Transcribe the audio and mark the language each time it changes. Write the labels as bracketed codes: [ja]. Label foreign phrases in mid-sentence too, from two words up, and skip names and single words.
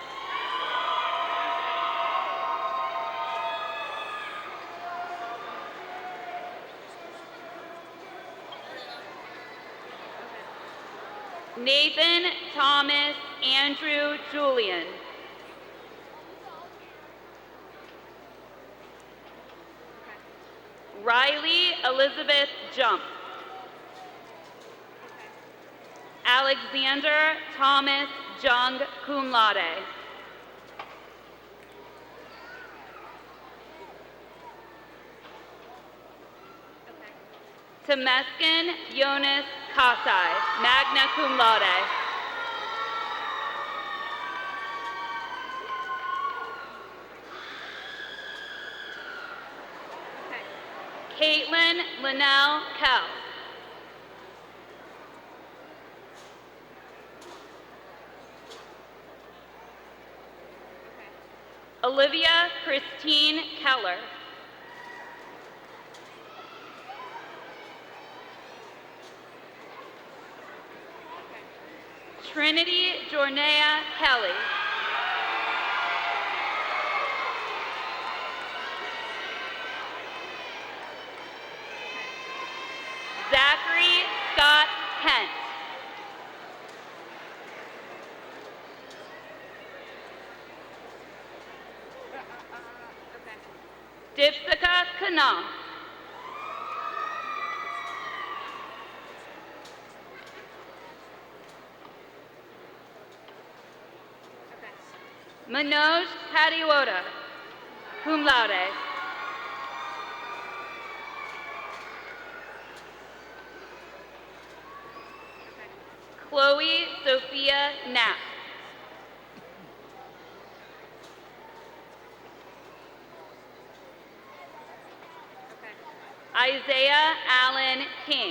[en] Nathan Thomas Andrew Julian. Riley Elizabeth Jump. Alexander Thomas Jung, [la] cum laude. [en] Temeskin Jonas Kasai, [la] magna cum laude. [en] Caitlin Linnell Kell. Olivia Christine Keller. Trinity Jornea Kelly. Zachary Scott Kent. Dipsika Kana. Manoj Kadiwoda, [la] cum laude. [en] Chloe Sophia Knapp. Isaiah Allen King.